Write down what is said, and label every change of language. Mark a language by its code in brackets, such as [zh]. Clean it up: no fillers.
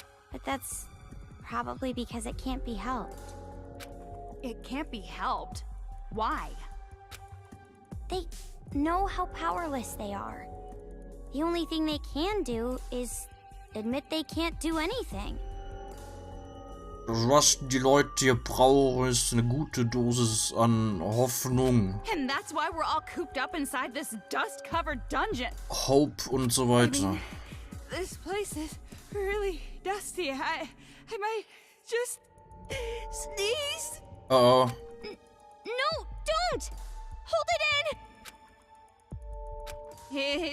[en] But that's probably because it can't be helped. It can't be helped. Why? They know how powerless they are. The only thing they can do is admit they can't do anything. [de] Was die Leute hier brauchen, ist eine gute Dosis an Hoffnung. [en] And that's why we're all cooped up inside this dust-covered dungeon. [de] Hope und so weiter. [en] This place is really dusty. I might just sneeze. Oh. No, don't! Hold it in!